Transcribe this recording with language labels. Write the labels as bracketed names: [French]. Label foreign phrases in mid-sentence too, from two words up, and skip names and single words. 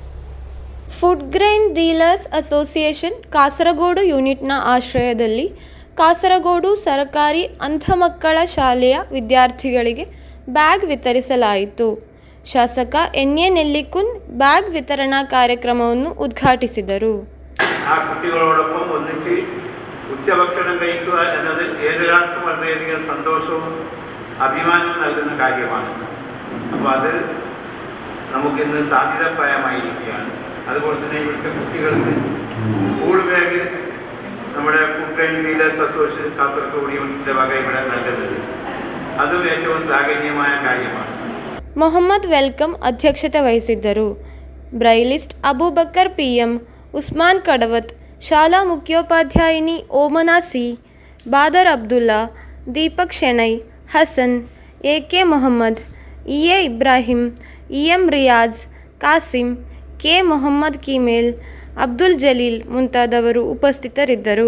[Kannada] ಫುಡ್ ಗ್ರೈನ್ ಡೀಲರ್ಸ್ ಅಸೋಸಿಯೇಷನ್ ಕಾಸರಗೋಡು ಯೂನಿಟ್ನ ಆಶ್ರಯದಲ್ಲಿ ಕಾಸರಗೋಡು ಸರಕಾರಿ ಅಂಧ ಮಕ್ಕಳ ಶಾಲೆಯ ವಿದ್ಯಾರ್ಥಿಗಳಿಗೆ ಬ್ಯಾಗ್ ವಿತರಿಸಲಾಯಿತು. ಶಾಸಕ ಎನ್.ಎ. ನೆಲ್ಲಿಕುನ್ ಬ್ಯಾಗ್ ವಿತರಣಾ ಕಾರ್ಯಕ್ರಮವನ್ನು ಉದ್ಘಾಟಿಸಿದರು. [Malayalam] ആ കുട്ടികളോടൊപ്പം ഒന്നിച്ച് ഉച്ചഭക്ഷണം കഴിക്കുക എന്നത് ഏതൊരാൾക്കും വളരെയധികം സന്തോഷവും അഭിമാനവും നൽകുന്ന കാര്യമാണ്. അപ്പോൾ അത് നമുക്കിന്ന് സാധ്യതപ്രായമായിരിക്കുകയാണ്. അതുപോലെ തന്നെ ഇവിടുത്തെ കുട്ടികൾക്ക് [English] school bag [Malayalam] നമ്മുടെ ഫുഡ് ഗ്രെയിൻ ഡീലേഴ്സ് അസോസിയേഷൻ കാസർഗോഡ് യൂണിറ്റിൻ്റെ വക ഇവിടെ നൽകുന്നത് അതും ഏറ്റവും ശ്ലാഘനീയമായ കാര്യമാണ്. [Kannada] ಮೊಹಮ್ಮದ್ ವೆಲ್ಕಮ್ ಅಧ್ಯಕ್ಷತೆ ವಹಿಸಿದ್ದರು. ಬ್ರೈಲಿಸ್ಟ್ ಅಬೂಬಕ್ಕರ್ PM, ಉಸ್ಮಾನ್ ಕಡವತ್, ಶಾಲಾ ಮುಖ್ಯೋಪಾಧ್ಯಾಯಿನಿ ಓಮನಾ ಸಿ, ಬಾದರ್ ಅಬ್ದುಲ್ಲಾ, ದೀಪಕ್ ಶೆಣೈ, ಹಸನ್, AK ಮೊಹಮ್ಮದ್, EA ಇಬ್ರಾಹಿಂ, EM ರಿಯಾಜ್, ಕಾಸಿಂ, K ಮೊಹಮ್ಮದ್ ಕೀಮೇಲ್, ಅಬ್ದುಲ್ ಜಲೀಲ್ ಮುಂತಾದವರು ಉಪಸ್ಥಿತರಿದ್ದರು.